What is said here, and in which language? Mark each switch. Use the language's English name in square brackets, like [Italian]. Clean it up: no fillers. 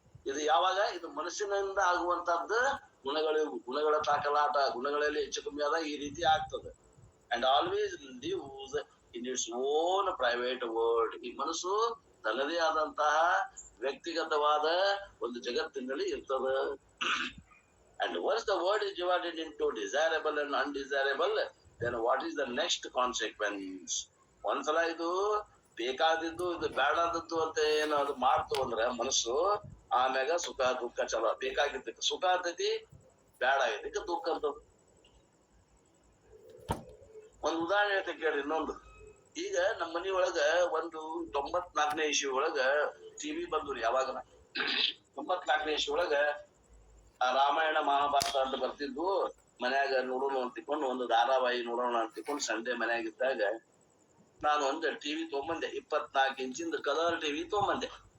[Kannada] ಇದು ಯಾವಾಗ ಇದು ಮನಸ್ಸಿನಿಂದ ಆಗುವಂತದ್ದು ಗುಣಗಳ ತಾಕಲಾಟ, ಗುಣಗಳಲ್ಲಿ ಹೆಚ್ಚು ಕಮ್ಮಿ ಆದಾಗ ಈ ರೀತಿ ಆಗ್ತದೆ. [English] And always lives in its own private world. [Kannada] ಈ ಮನಸ್ಸು ತನ್ನದೇ ಆದಂತಹ ವ್ಯಕ್ತಿಗತವಾದ ಒಂದು ಜಗತ್ತಿನಲ್ಲಿ ಇರ್ತದೆ. [English] And once the word is divided into desirable and undesirable, then what is the next consequence? [Kannada] ಒಂದ್ಸಲ ಇದು ಬೇಕಾದಿದ್ದು ಇದು ಬೇಡಾದದ್ದು ಅಂತ ಏನು ಅದು ಮಾಡ್ತು ಅಂದ್ರೆ ಮನಸ್ಸು, ಆಮ್ಯಾಗ ಸುಖ ದುಃಖ ಚಲೋ. ಬೇಕಾಗಿದ್ದಕ್ಕೆ ಸುಖ ಆಗ್ತೈತಿ, ಬೇಡ ಆಗಿದ್ದಕ್ಕೆ ದುಃಖ ಅಂತ. ಒಂದು ಉದಾಹರಣೆ ಹೇಳ್ತೆ ಕೇಳಿ. ಇನ್ನೊಂದು ಈಗ ನಮ್ಮ ಮನಿ ಒಳಗ ಒಂದು 94ನೇ ಇಸ್ವಿ ಒಳಗ ಟಿವಿ ಬಂದ್ರಿ ಯಾವಾಗ 94ನೇ ಇಸ್ವಿ ಒಳಗ ಆ ರಾಮಾಯಣ ಮಹಾಭಾರತ ಅಂತ ಬರ್ತಿದ್ವು ಮನ್ಯಾಗ ನೋಡೋಣ ಅಂತ ತಿಳ್ಕೊಂಡು ಒಂದು ಧಾರಾವಾಹಿ ನೋಡೋಣ ಅಂತ ತಿಳ್ಕೊಂಡು ಸಂಡೆ ಮನ್ಯಾಗ ಇದ್ದಾಗ ನಾನು ಒಂದು ಟಿವಿ ತಗೊಂಬಂದೆ 24 ಇಂಚಿಂದ ಕಲರ್ ಟಿವಿ ತಗೊಂಬಂದೆ